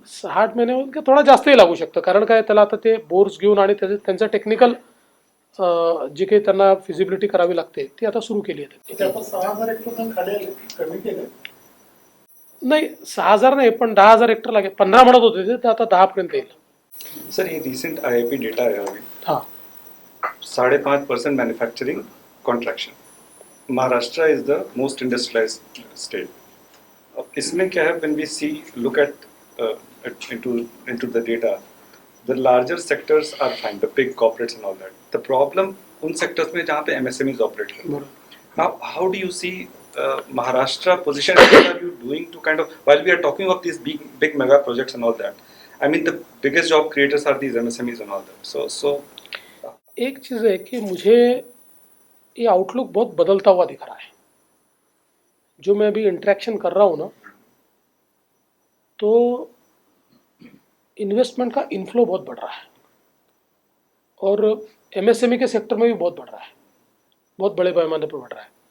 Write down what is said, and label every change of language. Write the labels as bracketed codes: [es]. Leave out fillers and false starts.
[mr] 6-8 महिने किंवा थोडा जास्तही लागू शकतं, कारण काय त्याला आता ते बोर्स घेऊन आणि त्यांचं टेक्निकल जी काही त्यांना फिजिबिलिटी करावी लागते ती आता सुरू केली आहे. ते आता 6,000 हेक्टर खाली आले, कमी केलं. नाही 6,000 नाही, पण 10,000 हेक्टर लागेल. 15 म्हणत होते ते आता 10 पर्यंत येईल. [hi] सर ये रिसेंट IIP डेटा है अभी हां [en] 5.5% manufacturing contraction. Maharashtra is the most industrialised state. [hi] अब इसमें क्या है [en] When we see look at into the data the larger sectors are fine the big corporates and all that. The problem [hi] उन sectors में जहाँ पे MSMEs ऑपरेट करते हैं. [en] Now, how do you see Maharashtra position? What are you doing to kind of, while we are talking of these big mega projects and all that, I mean the biggest job creators are these MSMEs and all that. So [hi] एक चीज़ है कि मुझे ये outlook बहुत बदलता हुआ दिख रहा है. जो मैं अभी इंटरेक्शन कर रहा हूँ ना, तो इन्वेस्टमेंट का इनफ्लो बहुत बढ़ रहा है और MSME के सेक्टर में भी बहुत बढ़ रहा है, बहुत बड़े पैमाने पर बढ़ रहा है.